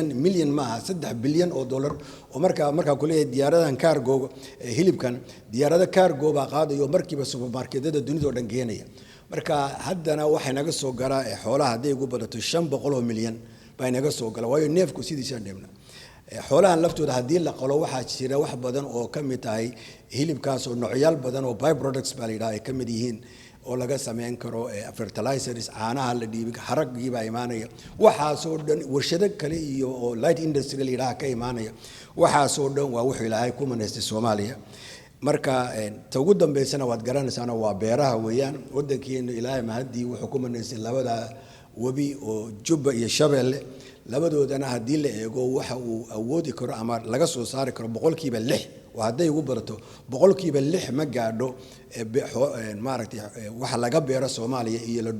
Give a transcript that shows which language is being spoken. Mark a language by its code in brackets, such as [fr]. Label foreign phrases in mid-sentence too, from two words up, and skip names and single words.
[so] milyan maaha 3 bilyan oo dollar oo markaa kulay diyaaradan cargo hilibkan diyaarada cargo baa qaadayo markiiba supermarketada dunida oo dhan geenaya marka haddana waxay naga soo garaa xoolaha haday ugu badato 500 milyan baa naga soo gala waayo neefku sidiisa dheemna xoolahan laftooda haddii la qalo waxaa jira wax badan oo ka mid tahay hilibkaas oo noocyaal badan oo [en] by products [so] baa la yidhaha ay ka mid yihiin oo laga sameyn karo fertilizers caanaha la dhiibi haragii baa imaanaya waxaasoo dhan warshado kale iyo oo [en] light industry [so] la yidhaha ka imaanaya waxaasoo dhan waa wuxuu ilaahay ku manaystay Soomaaliya marka ta ugu dambeysana waad garanaysaana waa beeraha weeyaan wadankeena ilaahay mahadii wuxuu ku manaystay labada wabi oo Jubba iyo Shabeelle labadoodana haddii la eego waxa uu awoodi karo ama laga soo saari karo 6% waa haday ugu barato 6% ma gaadho maaragtay waxa laga beero Soomaaliya iyo la